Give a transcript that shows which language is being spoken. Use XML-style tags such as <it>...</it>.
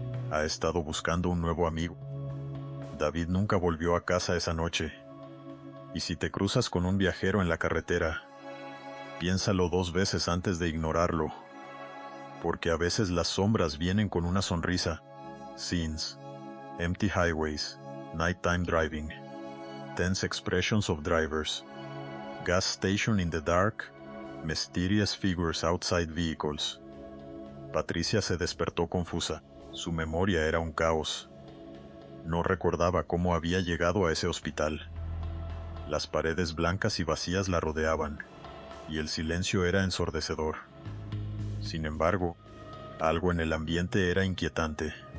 <es>Ha estado buscando un nuevo amigo». David nunca volvió a casa esa noche. Y si te cruzas con un viajero en la carretera, piénsalo 2 veces antes de ignorarlo, porque a veces las sombras vienen con una sonrisa.</es> <en>Scenes, empty highways, nighttime driving, tense expressions of drivers, gas station in the dark, mysterious figures outside vehicles.</en> <es>Patricia se despertó confusa. Su memoria era un caos. No recordaba cómo había llegado a ese hospital. Las paredes blancas y vacías la rodeaban, y el silencio era ensordecedor. Sin embargo, algo en el ambiente era inquietante.</es>